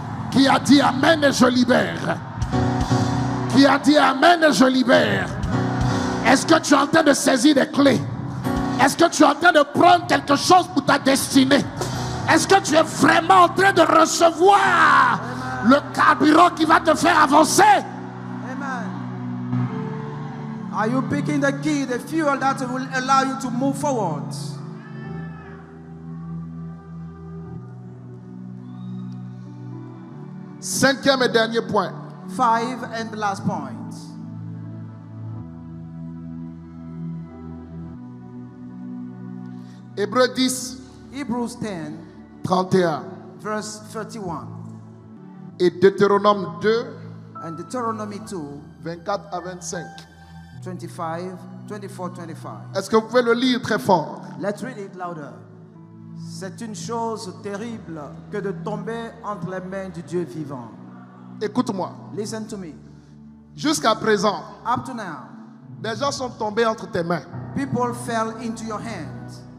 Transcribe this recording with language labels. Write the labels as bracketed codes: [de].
[fr] Qui a dit Amen et je libère? Qui a dit Amen et je libère? Est-ce que tu es en train de saisir des clés? Est-ce que tu es en train de prendre quelque chose pour ta destinée? Est-ce que tu es vraiment en train de recevoir le carburant qui va te faire avancer? Amen. [en] Are you picking the key, the fuel that will allow you to move forward? [fr] Cinquième et dernier point. [en] 5 and the last point. [fr] Hébreux 10, [en] Hebrews 10, [fr] 31 [en] verse 31. [fr] et Deutéronome 2, [en] And Deuteronomy 2, [fr] 24 à 25. [en] 24, 25. [fr] Est-ce que vous pouvez le lire très fort? [en] Let's read it louder. [fr] C'est une chose terrible que de tomber entre les mains du Dieu vivant. Écoute-moi. [en] Listen to me. [fr] Jusqu'à présent, [en] Up to now, [fr] des gens sont tombés entre tes mains [en] people fell into your hands